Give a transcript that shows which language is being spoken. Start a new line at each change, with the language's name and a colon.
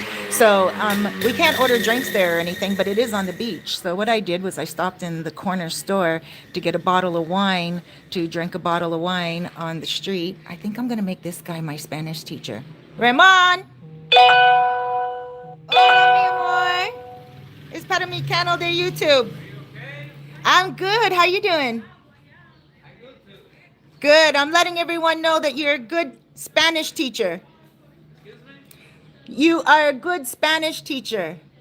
English: So we can't order drinks there or anything, but it is on the beach. So what I did was I stopped in the corner store to get a bottle of wine, to drink a bottle of wine on the street. I think I'm going to make this guy my Spanish teacher.
Spanish: Ramon! Hola, mi amor. Es para mi canal de YouTube.
English: I'm good. How you doing? Good. I'm letting everyone know that you're a good Spanish teacher. You are a good Spanish teacher.